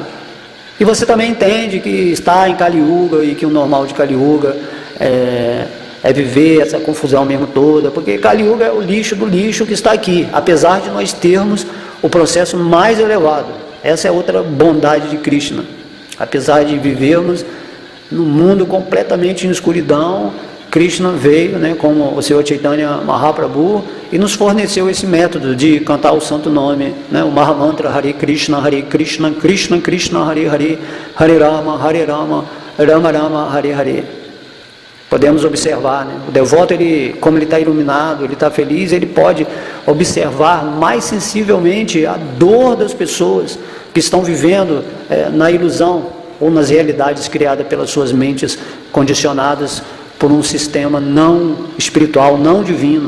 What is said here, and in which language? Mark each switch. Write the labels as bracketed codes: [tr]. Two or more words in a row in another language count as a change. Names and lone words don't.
[pt] E você também entende que está em Kali Yuga e que o normal de Kali Yuga é viver essa confusão mesmo toda, porque Kali Yuga é o lixo do lixo que está aqui, apesar de nós termos o processo mais elevado. Essa é outra bondade de Krishna. Apesar de vivermos num mundo completamente em escuridão, Krishna veio, né, como o Senhor Chaitanya Mahaprabhu, e nos forneceu esse método de cantar o santo nome, né, o Mahamantra [sa] हरे कृष्ण कृष्ण कृष्ण हरे हरे हरे राम राम राम हरे हरे. [pt] Podemos observar, né, o devoto, como ele está iluminado, ele está feliz, ele pode observar mais sensivelmente a dor das pessoas que estão vivendo na ilusão ou nas realidades criadas pelas suas mentes condicionadas por um sistema não espiritual, não divino.